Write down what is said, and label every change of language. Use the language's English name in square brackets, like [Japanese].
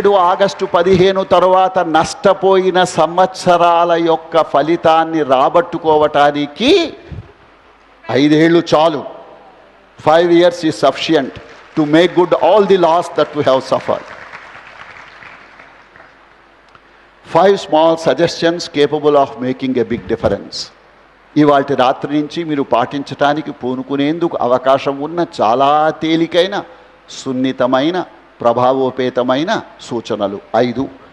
[Telugu] August 17 తర్వాత నష్టపోయిన సంవత్సరాల యొక్క ఫలితాన్ని రాబట్టుకోవటానికి 5 ఏళ్ళు చాలు. [English] 5 years is sufficient to make good all the loss that we have suffered. 5 small suggestions capable of making a big difference. [Telugu] ఇవాటి రాత్రి నుంచి మీరు పాటించడానికి పూనుకునేందుకు అవకాశం ఉన్న చాలా తేలికైన, సున్నితమైన, ప్రభావోపేతమైన సూచనలు 5.